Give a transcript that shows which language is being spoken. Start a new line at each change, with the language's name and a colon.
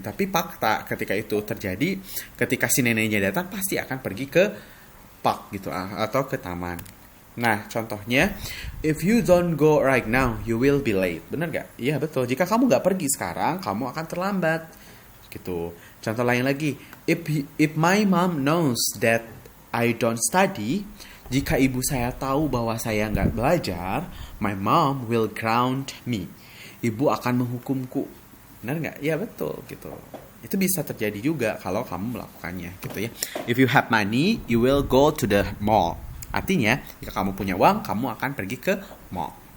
Indonesian: Tapi fakta ketika itu terjadi, ketika si neneknya datang pasti akan pergi ke park gitu atau ke taman. Nah, contohnya,
English: if you don't go right now, you will be late.
Indonesian: Benar gak? Iya, betul. Jika kamu gak pergi sekarang, kamu akan terlambat. Gitu. Contoh lain lagi,
English: if my mom knows that I don't study,
Indonesian: jika ibu saya tahu bahwa saya gak belajar,
English: my mom will ground me.
Indonesian: Ibu akan menghukumku. Benar nggak? Ya betul gitu. Itu bisa terjadi juga kalau kamu melakukannya gitu ya.
English: If you have money, you will go to the mall.
Indonesian: Artinya, jika kamu punya uang, kamu akan pergi ke mall.